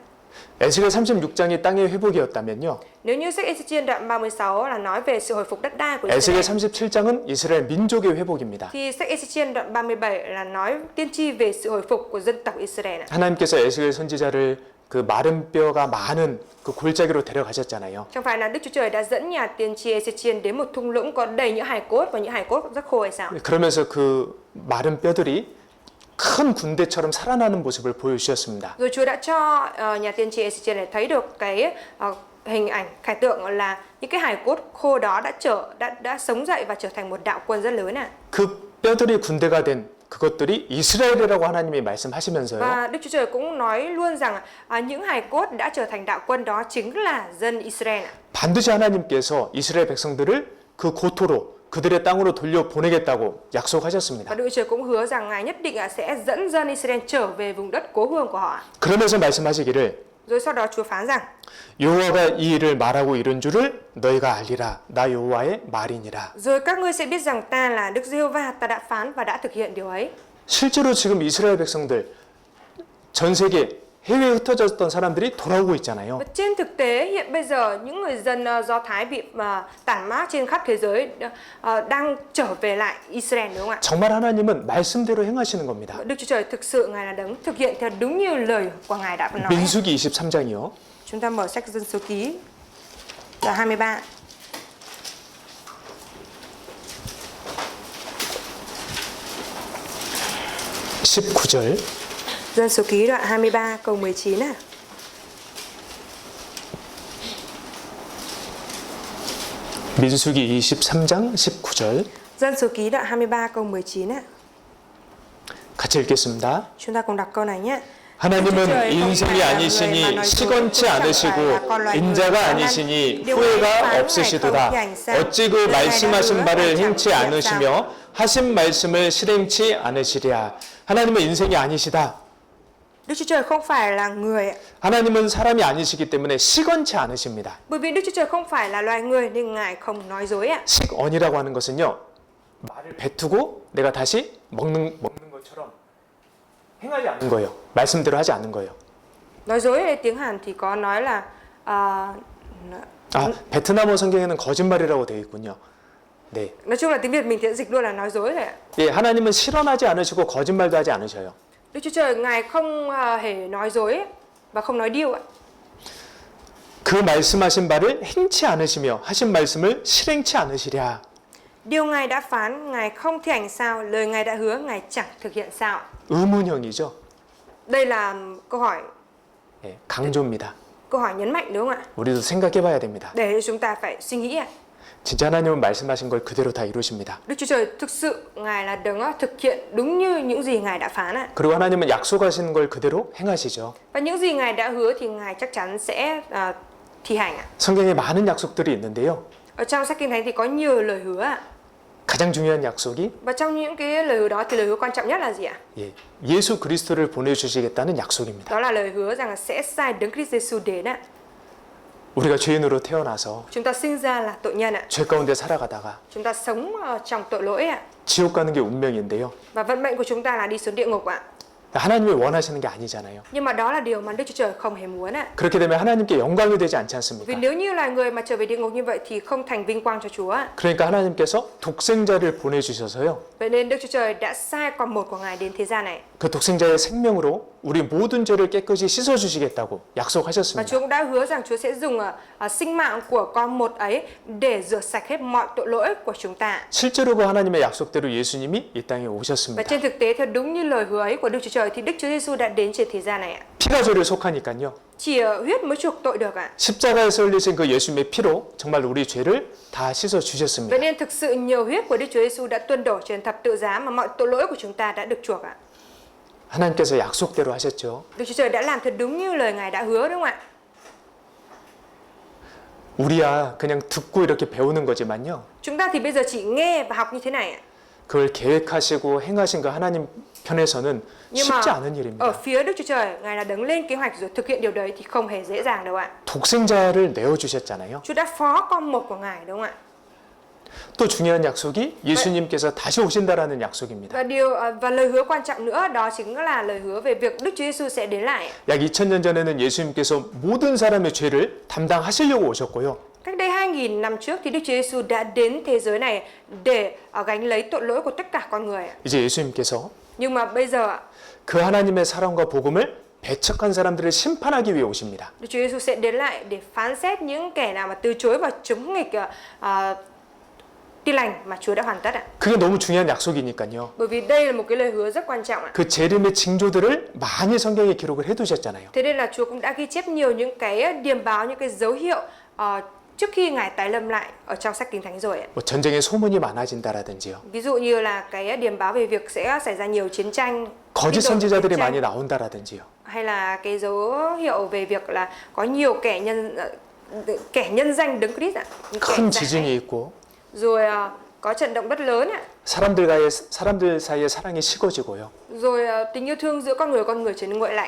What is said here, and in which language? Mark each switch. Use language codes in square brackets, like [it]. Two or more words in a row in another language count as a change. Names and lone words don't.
[ko] 에스겔 36장이 땅의 회복이었다면요. [vi] Nếu như sách Ê-xi-chiên đoạn 36 là nói về sự hồi phục đất đai của [ko] 에스겔 [vi] Israel, [ko] 37장은 이스라엘 민족의 회복입니다. [vi] thì sách Ê-xi-chiên đoạn 37 là nói tiên tri về sự hồi phục của dân tộc Israel ạ. [ko] 하나님께서 에스겔 선지자를 그 마른 뼈가 많은 그 골짜기로 데려가셨잖아요. [vi] Chẳng phải là Đức Chúa Trời đã dẫn nhà tiên tri Ê-xi-chiên đến một thung lũng có đầy những hài cốt và những hài cốt rất khô hay sao? [ko] 그러면서 그 마른 뼈들이 큰 군대처럼 살아나는 모습을 보여주셨습니다. [vi] Rồi Chúa đã cho nhà tiên tri Ê-xê-chiên này thấy được cái hình ảnh khải tượng là những cái hài cốt khô đó đã sống dậy và trở thành một đạo quân rất lớn ạ. [ko] 그 뼈들이 군대가 된 그것들이 이스라엘이라고 하나님이 말씀하시면서요. [vi] Và Đức Chúa Trời cũng nói luôn rằng những hài cốt đã trở thành đạo quân đó chính là dân Israel ạ. [ko] 반드시 하나님께서 이스라엘 백성들을 그 고토로 그들의 땅으로 돌려 보내겠다고 약속하셨습니다. [vi] Và Đức Chúa Trời cũng hứa rằng Ngài nhất định sẽ dẫn dân Israel trở về vùng đất cố hương của họ. [ko] 그러면서 말씀하시기를 [vi] Rồi sau đó Chúa phán rằng [ko] 여호와가 이 일을 말하고 이룬 줄을 너희가 알리라. 나 여호와의 말이니라. [vi] rồi các ngươi sẽ biết rằng ta là Đức Giê-hô-va, ta đã phán và đã thực hiện điều ấy. [ko] 실제로 지금 이스라엘 백성들 전 세계 해외에 흩어졌던 사람들이 돌아오고 있잖아요. [vi] Và trên thực tế hiện bây giờ những người dân Do Thái bị tản mát trên khắp thế giới đang trở về lại Israel, đúng không ạ? [ko] 정말 하나님은 말씀대로 행하시는 겁니다. [vi] Đức Chúa Trời thực sự Ngài là đấng thực hiện theo đúng như lời của Ngài đã nói. [ko] 민수기 23장이요. [vi] Chúng ta mở sách Dân Số Ký đoạn 23. Dân Số Ký đoạn 23 câu 19 ạ. [ko] 민수기 23장 19절. [vi] Dân Số Ký đoạn 23 câu 19 ạ. [ko] 같이 읽겠습니다. [vi] Chúng ta cùng đọc câu này nhé. [ko] 하나님은 인생이 아니시니 시건치 않으시고 인자가 아니시니 후회가 없으시도다. 어찌 그 말씀하신 바를 행치 않으시며 하신 말씀을 실행치 않으시랴. 하나님은 인생이 아니시다. [vi] Đức Chúa Trời không phải là người. [ko] 하나님은 사람이 아니시기 때문에 시건치 않으십니다. [vi] Bởi vì Đức Chúa Trời không phải là loài người nên Ngài không nói dối ạ. [ko] 식언이라고 하는 것은요. 말을 뱉고 내가 다시 먹는 것처럼 행하지 않는 거예요. 말씀대로 하지 않는 거예요. [vi] Nói dối ở tiếng Hàn thì có nói là [ko] 베트남어 성경에는 거짓말이라고 되어 있군요. 네. [vi] nói chung là tiếng Việt mình sẽ dịch luôn là nói dối rồi ạ. [ko] 예, 하나님은 실언하지 않으시고 거짓말도 하지 않으셔요. [vi] Đức Chúa Trời Ngài không hề nói dối và không nói điêu ạ. [ko] 그 말씀하신 바를 행치 않으시며 하신 말씀을 실행치 않으시랴. [vi] Điều Ngài đã phán Ngài không thi hành sao, lời Ngài đã hứa Ngài chẳng thực hiện sao. [ko] 의문형이죠. [vi] Đây là câu hỏi [ko] 예, 강조입니다. [vi] câu hỏi nhấn mạnh, đúng không ạ? [ko] 우리도 생각해봐야 됩니다. [vi] Để chúng ta phải suy nghĩ ạ. [ko] 진짜 하나님은 말씀하신 걸 그대로 다 이루십니다. [vi] Đức Chúa Trời thực sự Ngài là đấng thực hiện đúng như những gì Ngài đã phán ạ. [ko] 그리고 하나님은 약속하신 걸 그대로 행하시죠. [vi] Và những gì Ngài đã hứa thì Ngài chắc chắn sẽ thi hành ạ. [ko] 성경에 많은 약속들이 있는데요. [vi] Ở trong sách Kinh Thánh thì có nhiều lời hứa ạ. [ko] 가장 중요한 약속이 [vi] Và trong những cái lời hứa đó thì lời hứa quan trọng nhất là gì ạ? [ko] 예, 예수 그리스도를 보내주시겠다는 약속입니다. [vi] Đó là lời hứa rằng sẽ sai đấng Christ Jesus đến ạ. [ko] 우리가 죄인으로 태어나서 [vi] Chúng ta sinh ra là tội nhân ạ. [ko] 죄 가운데 살아가다가 [vi] Chúng ta sống trong tội lỗi ạ. [ko] 지옥 가는 게 운명인데요. [vi] Và vận mệnh của chúng ta là đi xuống địa ngục ạ. [ko] 하나님이 원하시는 게 아니잖아요. [vi] Nhưng mà đó là điều mà Đức Chúa Trời không hề muốn ạ. [ko] 그렇게 되면 하나님께 영광이 되지 않지 [vi] Vì [ko] 않습니까? [vi] nếu như là người mà trở về địa ngục như vậy thì không thành vinh quang cho Chúa ạ. [ko] 그러니까 하나님께서 독생자를 보내주셔서요. [vi] Vậy nên Đức Chúa Trời đã sai con một của Ngài đến thế gian này. [ko] 그 독생자의 생명으로 우리 모든 죄를 깨끗이 씻어주시겠다고 [vi] Và [ko] 약속하셨습니다. [vi] Chúa cũng đã hứa rằng Chúa sẽ dùng sinh mạng của con một ấy để rửa sạch hết mọi tội lỗi của chúng ta. [ko] 실제로 그 하나님의 약속대로 예수님이 이 땅에 [vi] Và [ko] 오셨습니다. [vi] trên thực tế theo đúng như lời hứa ấy của Đức Chúa Trời thì Đức Chúa Giêsu đã đến trên thế gian này ạ. [ko] 피가 죄를 속하니까요. [vi] Chỉ huyết mới chuộc tội được ạ. [ko] 십자가에서 흘리신 그 예수님의 피로 정말 우리 죄를 다 씻어 주셨습니다. [vi] Vậy nên thực sự nhiều huyết của Đức Chúa Giêsu đã tuôn đổ trên thập tự giá mà mọi tội lỗi của chúng ta đã được chuộc ạ. [ko] 하나님께서 약속대로 하셨죠. [vi] Đức Chúa Trời đã làm thật đúng như lời Ngài đã hứa, đúng không ạ? [ko] 우리야 그냥 듣고 이렇게 배우는 거지만요. [vi] Chúng ta thì bây giờ chỉ nghe và học như thế này ạ. [ko] 그걸 계획하시고 행하신 그 하나님 편에서는 [vi] Nhưng mà [ko] 쉽지 않은 [vi] ở [ko] 일입니다. [vi] phía Đức Chúa Trời, Ngài là đấng lên kế hoạch rồi thực hiện điều đấy thì không hề dễ dàng đâu ạ. [ko] 독생자를 내어 주셨잖아요. [vi] Chúa đã phó con một của Ngài, đúng không ạ? [ko] 또 중요한 약속이 예수님께서 다시 오신다라는 약속입니다. [vi] Và lời hứa quan trọng nữa đó chính là lời hứa về việc Đức Chúa Giêsu sẽ đến lại. [ko] 약 2000년 전에는 예수님께서 모든 사람의 죄를 담당하시려고 오셨고요. [vi] Cách đây 2000 năm trước thì Đức Chúa Giêsu đã đến thế giới này để gánh lấy tội lỗi của tất cả con người. [ko] 이제 예수님께서 [vi] Nhưng mà bây giờ [ko] 그 하나님의 사랑과 복음을 배척한 사람들을 심판하기 위해 오십니다. [vi] Đức Chúa Giêsu sẽ đến lại để phán xét những kẻ nào mà từ chối và chống nghịch tin lành mà Chúa đã hoàn tất ạ. [ko] 그게 너무 중요한 약속이니까요. [vi] Bởi vì đây là một cái lời hứa rất quan trọng ạ. [ko] 그 재림의 징조들을 많이 성경에 기록을 해두셨잖아요. [vi] Thế nên là Chúa cũng đã ghi chép nhiều những cái điềm báo, những cái dấu hiệu trước khi Ngài tái lâm lại ở trong sách Kinh Thánh rồi ạ. [ko] 뭐 전쟁의 소문이 많아진다라든지요. [vi] Ví dụ như là cái điềm báo về việc sẽ xảy ra nhiều chiến tranh, [ko] 거짓 [vi] tin đồn về [ko] 선지자들이 [vi] chiến tranh, [ko] 많이 나온다라든지요. [vi] hay là cái dấu hiệu về việc là có nhiều kẻ nhân danh Đấng Christ ạ. Những kẻ [ko] 큰 [vi] giả. [ko] 지진이 있고 [vi] Rồi có trận động đất lớn ạ. [ko] 사람들 사이의 사랑이 식어지고요. [vi] Rồi tình yêu thương giữa con người trở nên nguội lạnh.